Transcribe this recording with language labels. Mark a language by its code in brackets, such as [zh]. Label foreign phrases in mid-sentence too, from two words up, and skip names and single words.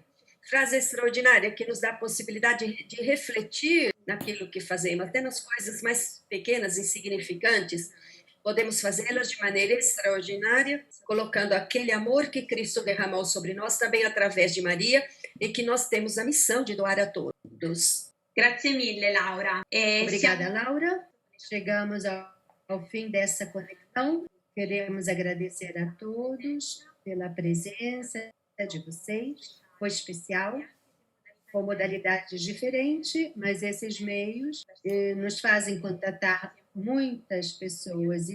[pt] Frase extraordinária que nos dá a possibilidade de refletir naquilo que fazemos, até nas coisas mais pequenas, insignificantes. Podemos fazê-las de maneira extraordinária, colocando aquele amor que Cristo derramou sobre nós também através de Maria e que nós temos a missão de doar a todos. [it] Grazie mille, Laura. [pt] Obrigada, Laura. Chegamos ao fim dessa conexão. Queremos agradecer a todos pela presença de vocês. Foi especial, com modalidades diferentes, mas esses meios nos fazem contatar muitas pessoas.